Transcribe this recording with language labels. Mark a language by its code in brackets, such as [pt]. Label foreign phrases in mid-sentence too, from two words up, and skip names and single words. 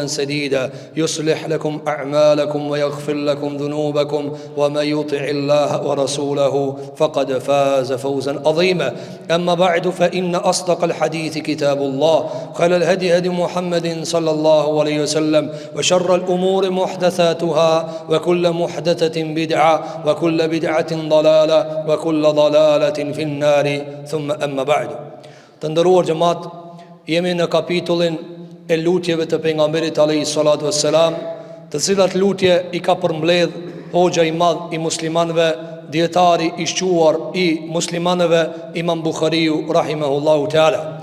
[ar] سديدا يصلح لكم أعمالكم ويغفر لكم ذنوبكم ومن يطع الله ورسوله فقد فاز فوزا عظيما أما بعد فإن أصدق الحديث كتاب الله خير الهدي هدي محمد صلى الله عليه وسلم وشر الأمور محدثاتها وكل محدثة بدعة وكل بدعة ضلالة وكل ضلالة في النار ثم أما بعد. [sq] Të nderuar xhamat, jemi në kapitullin e lutjeve të pejgamberit [ar] عليه الصلاة والسلام, [sq] të cilat lutje i ka përmbledh hoxha i madh i muslimanëve, dietari i shquar i muslimanëve, Imam Buhariu [ar] رحمه الله تعالى.